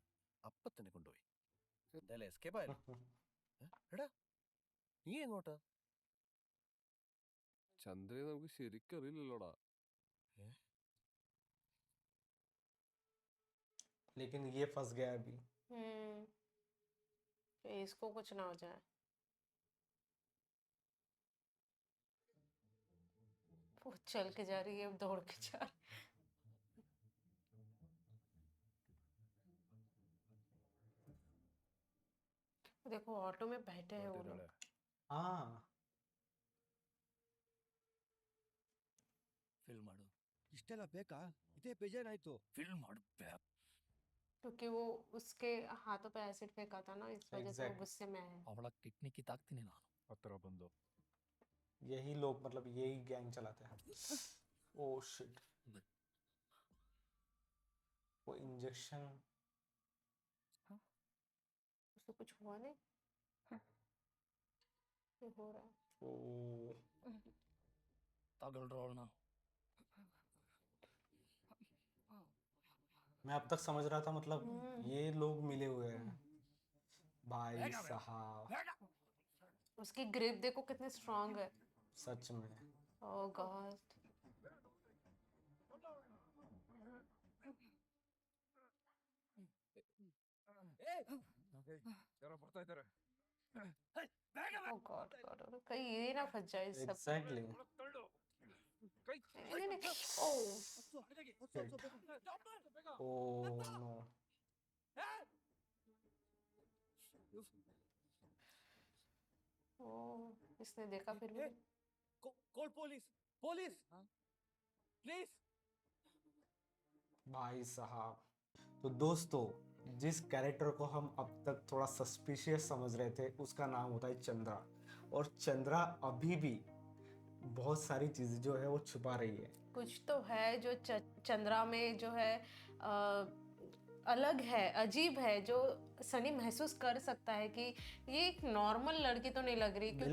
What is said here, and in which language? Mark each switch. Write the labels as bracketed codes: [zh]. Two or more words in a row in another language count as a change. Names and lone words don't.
[ml] അപ്പൊ തന്നെ കൊണ്ടുപോയി. എന്തായാലും എസ്കേപ്പ് ആയല്ലോ. എടാ നീ എങ്ങോട്ടാ? ചന്ദ്രയെ നമുക്ക് ശരിക്കും അറിയില്ലല്ലോടാ. [hi] लेकिन ये फंस गया अभी। कि इसको कुछ ना हो जाए। वो चल के जा रही है, दौड़ के जा रही है। देखो ऑटो में बैठे हैं वो लोग। हाँ, [kn] ಫಿಲ್ ಮಾಡು. ಇಷ್ಟೆಲ್ಲ ಬೇಕಾ? ಇದೇ ಬೇಜಾರಾಯ್ತು. ಫಿಲ್ ಮಾಡು. [hi] क्योंकि वो उसके हाथों पे एसिड फेंका था ना, इस वजह से वो [en] Exactly. [hi] गुस्से में है। [kn] ಅವಳ ಕಿಡ್ನಿ ಕಿತ್ತಾಕ್ತೀನಿ ನಾನು. ಹತ್ರ ಬಂದು [hi] यही लोग मतलब यही गैंग चलाते हैं। [en] oh shit, [hi] वो इंजेक्शन। उसको कुछ हुआ नहीं? ये हो रहा है। ओ [kn] ತಗೊಳ್ರು ಅವಳನ್ನ. [hi] मैं अब तक समझ रहा था मतलब ये लोग मिले हुए हैं। भाई साहब उसकी ग्रिप देखो कितनी स्ट्रांग है। सच में। [en] oh god. [kn] ಯಾರೋ ಬರ್ತಾ ಇದ್ದಾರೆ. [en] oh god god, [hi] कहीं ये ना फंस जाए इस सब। एग्जैक्टली। नहीं नहीं, [en] oh no. [hi] ओह इसने देखा फिर भी। [en] Call police. Police. Please. [hi] भाई साहब, तो दोस्तों जिस कैरेक्टर को हम अब तक थोड़ा सस्पिशियस समझ रहे थे उसका नाम होता है चंद्रा। और चंद्रा अभी भी बहुत सारी चीजें जो है वो छुपा रही है। कुछ तो है जो चंद्रा में जो है अलग है, अजीब है, जो सनी महसूस कर सकता है कि ये एक नॉर्मल लड़की तो नहीं लग रही, क्योंकि